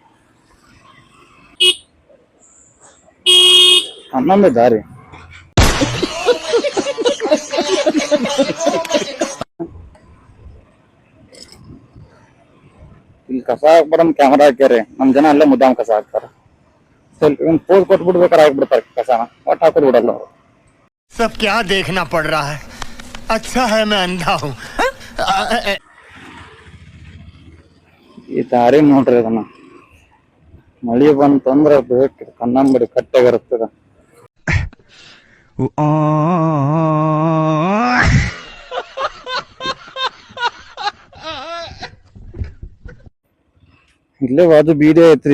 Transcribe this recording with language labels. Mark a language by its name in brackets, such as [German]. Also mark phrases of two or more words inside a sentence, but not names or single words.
[Kannada] ಹನ್ನೊಂದೇ ದಾರಿ ಇಲ್ಲಿ ಕಸ ಹಾಕ್ಬಿಡಮ್ ಕ್ಯಾಮರಾ ಹಾಕ್ಯಾರಿ. ನಮ್ ಜನ ಅಲ್ಲೇ ಮುದ್ದಾಮ್ ಕಸ ಹಾಕ್ತಾರ. ಸ್ವಲ್ಪ ಒಂದು ಪೋಸ್ ಕೊಟ್ಬಿಡ್ಬೇಕಾರೆ ಹಾಕ್ಬಿಡ್ತಾರೆ ಕಸನ. ಒಟ್ಟು ಹಾಕೋದು ಬಿಡಲ್ಲ ಅವರು. [Hindi] सब क्या देखना पड़ रहा है? अच्छा है मैं अंधा हूँ. [Kannada] ಈ ದಾರಿ ನೋಡ್ರಿ ಅದನ್ನ ಮಳಿ ಬಂತಂದ್ರ ಬೇಕು ಕನ್ನಂಬಡಿ ಕಟ್ಟೆಗಿರ್ತದ. ಇಲ್ಲೇ ಬಾಜು BDO ಐತ್ರಿ.